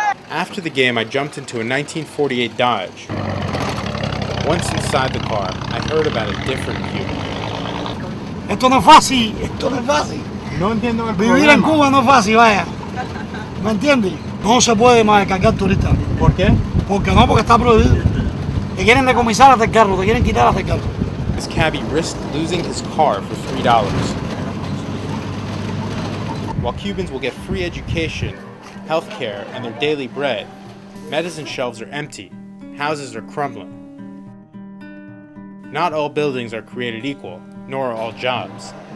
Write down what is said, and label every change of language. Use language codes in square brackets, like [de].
[en] After the game, I jumped into a 1948 Dodge. Once inside the car, I heard about a different Cuba. [es] Esto no es fácil. No entiendo el Vivir en Cuba no es fácil, vaya. ¿Me entiendes? No se puede más descargar turistas. ¿Por qué? Porque está prohibido. Te quieren decomisar hasta el carro, te quieren quitar hasta el carro. [en] This cabbie risked losing his car for $3. While Cubans will get free education, health care, and their daily bread, medicine shelves are empty, houses are crumbling. Not all buildings are created equal, nor are all jobs.